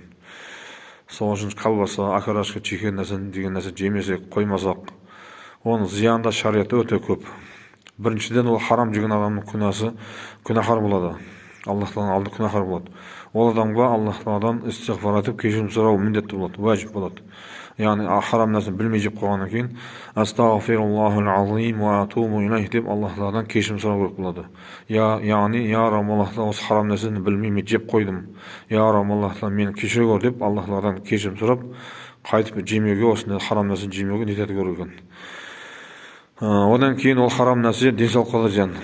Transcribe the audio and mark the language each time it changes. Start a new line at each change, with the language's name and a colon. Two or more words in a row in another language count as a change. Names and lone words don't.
Kazakh: Сол үшін колбаса, акарашка, чикен деген нәрсе жемесек, қоймасақ, оның зиянда шариаты өте көп. Біріншіден ол харам жеген адамның күнәһар болады. Аллах Тағаланың алдында күнәһар болады. Ол адамға Аллах Тағаладан истиғфар етіп кешірім сұрау міндетті болады, уәжіп болады. Яғни харам нәрсені білмей жеп қойғаннан кейін
Arabic: أستغفر الله العظيم وأتوب إليه
Kazakh: деп Аллах Тағаладан кешірім сұрау керек болады. Яғни
Arabic: يا رب,
Kazakh: Аллах Тағала, осы харам нәрсені білмей мен жеп қойдым.
Arabic: يا رب,
Kazakh: Аллах Тағала, мені кешіре көр деп Аллах Тағаладан кешірім сұрап, қайтып жемеуге, осындай харам нәрсені жемеуге ниет ету керек екен. Одан кейін ол харам нәрсе денсаулыққа да зиян.